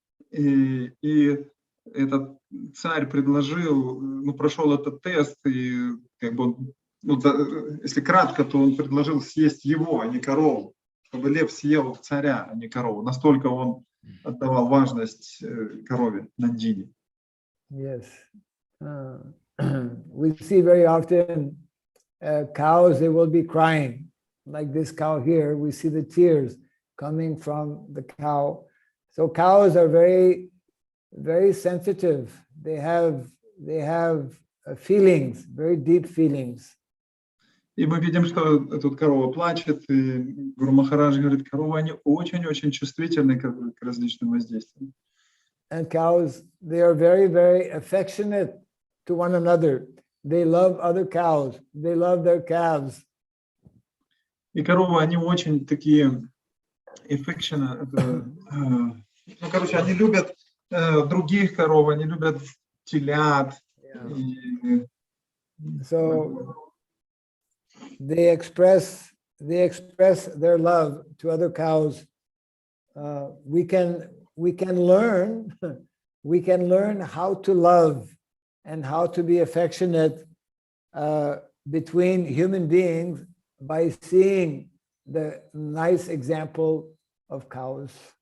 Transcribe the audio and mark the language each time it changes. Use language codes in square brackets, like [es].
[ru] И этот царь предложил, ну, прошел этот тест, и как бы он, ну, если кратко, то он предложил съесть его, а не корову, чтобы лев съел царя, а не корову. Настолько он отдавал важность корове Нандине. [en] Yes. We see very often cows, they will be crying. Like this cow here, we see the tears coming from the cow. So cows are very, very sensitive. They have feelings, very deep feelings. [ru] И мы видим, что тут корова плачет, и Гуру Махарадж говорит, коровы, они очень-очень чувствительны к различным воздействиям. [en] And cows, they are very, very affectionate to one another. They love other cows. They love their calves. [ru] И коровы, они очень такие affectionate, ну, короче, они любят других коров, они любят телят. И, [en] So they express their love to other cows. We can learn how to love and how to be affectionate between human beings by seeing the nice example of cows.